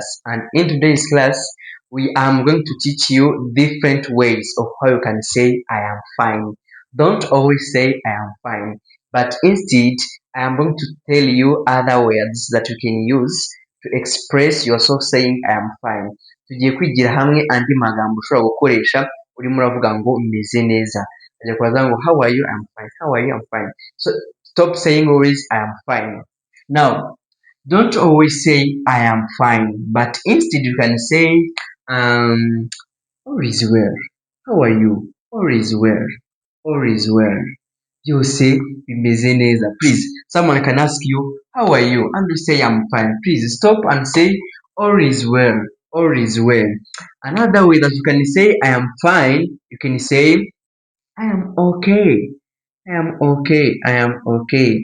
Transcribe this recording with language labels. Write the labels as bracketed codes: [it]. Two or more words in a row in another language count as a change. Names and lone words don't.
[en] And in today's class, we am going to teach you different ways of how you can say I am fine. Don't always say I am fine, but instead, I am going to tell you other words that you can use to express yourself saying I am fine. [rw] Tugiye kwigira hamwe andi magambo ushobora gukoresha urimo uravuga ngo meze neza. Ajya kubaza ngo [en] how are you? I'm fine. How are you? I'm fine. So stop saying always I am fine. Now, don't always say I am fine, but instead you can say all is well. How are you? All is well. All is well. You say [rw] bimeze neza. [en] Please, someone can ask you how are you, and you say I'm fine. Please stop and say all is well. All is well. Another way that you can say I am fine, you can say I am okay. I am okay. I am okay.